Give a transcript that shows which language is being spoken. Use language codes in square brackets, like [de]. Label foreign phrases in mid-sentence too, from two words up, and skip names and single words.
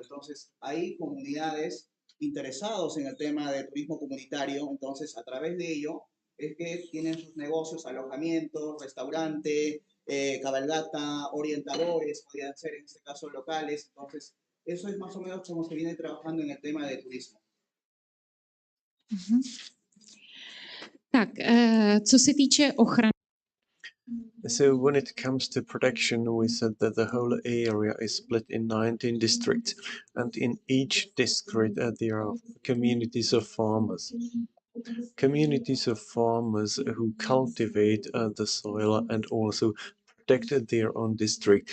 [es] Entonces, hay comunidades interesados en el tema de turismo comunitario, entonces a través de ello es que tienen sus negocios, alojamientos, restaurante, cabalgata, orientadores, podrían ser en este caso locales. Entonces, eso es más o menos como se viene trabajando en el tema de turismo. [cs] Tak, co se týče ochrany. [en] So when it comes to protection, we said that the whole area is split in 19 districts, and in each district there are communities of farmers. Communities of farmers who cultivate the soil and also protect their own district.